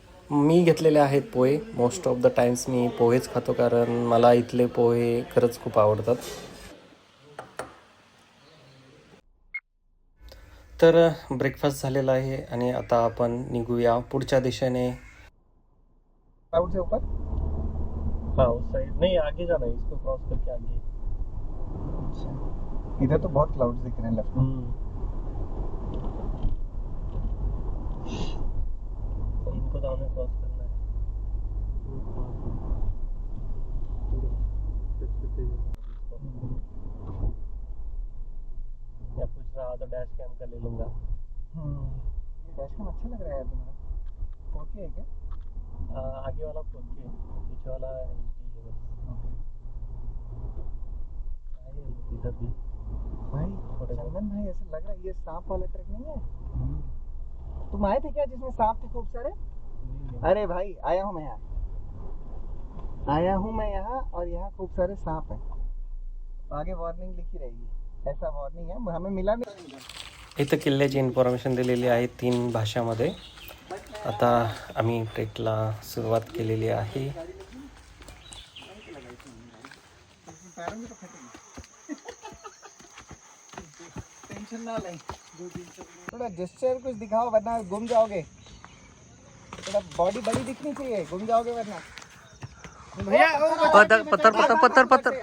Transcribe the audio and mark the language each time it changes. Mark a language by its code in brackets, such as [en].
[mr] मी घेतलेले आहेत पोहे. [en] most of the times [mr] मी पोहेच खातो, कारण मला इथले पोहे खरंच खूप आवडतात. तर ब्रेकफास्ट झालेला आहे आणि आता आपण निघूया पुढच्या दिशेने. [hi] क्लाउड से ऊपर। हाँ उस साइड नहीं, आगे जाना है, इसको क्रॉस करके आगे. इधर तो बहुत क्लाउड्स दिख रहे हैं लेफ्ट में। तो इनको तो हमें क्रॉस करना है. या पूछ रहा तो डैश कैम का ले लूंगा. डैश कैम अच्छा लग रहा है तुम्हारा। 4K है क्या? आगे वाला 4K, पीछे वाला HD है बस. इधर भी भाई चंदन भाई, ऐसा लग रहा है ये सांप वाला ट्रक नहीं है। तुम आए थे क्या जिसमें सांप थे खूब सारे? अरे भाई आया हूँ मैं यहाँ और यहाँ खूप सारे सांप हैं। आगे वार्निंग लिखी रहेगी, ऐसा वार्निंग है, हमें मिला नहीं। [mr] इथं किल्ल्याची इन्फॉर्मेशन दिलेली आहे 3 भाषामध्ये. आता आम्ही ट्रेकला सुरुवात केलेली आहे. [hi] टेंशन ना लें, थोड़ा जेस्चर कुछ दिखाओ वरना गुम जाओगे। थोड़ा बॉडी बड़ी दिखनी चाहिए, गुम जाओगे वरना। भैया पत्थर पत्थर पत्थर पत्थर पत्थर.